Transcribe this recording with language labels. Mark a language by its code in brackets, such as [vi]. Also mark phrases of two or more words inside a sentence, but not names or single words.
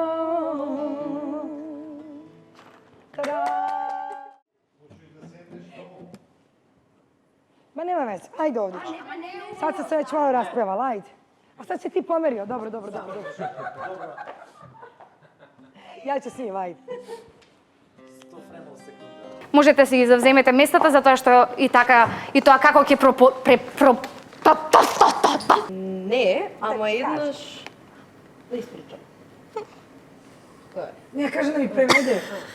[sr] Tada! Ma nema veze, ajde ovdje. Sad sam se već malo raspevala, ajde. A sad si ti pomerio, dobro. Ja ću s njim, ajde. [mk] Можете си ги завземете местата затоа што и тоа како ќе Не, ама еднаш да испричам. Кој е? Не, кажа да ми преведе.